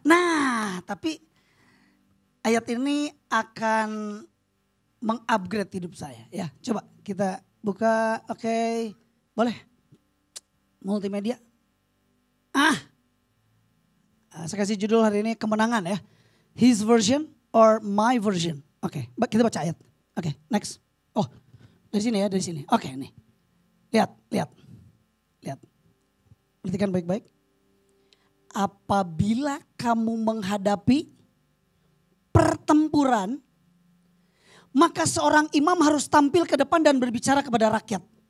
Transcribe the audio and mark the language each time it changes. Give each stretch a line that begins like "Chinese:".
Indonesian: Nah tapi ayat ini akan mengupgrade hidup saya. Ya, coba kita buka. Oke, boleh. Multimedia. Saya kasih judul hari ini kemenangan ya.
English: His version or my version?
Indonesian: Oke, kita baca ayat. Oke, next. Oh, dari sini ya, dari sini. Oke, nih. Lihat. Perhatikan baik-baik. Apabila kamu menghadapi pertempuran, maka seorang imam harus tampil ke depan dan berbicara kepada rakyat.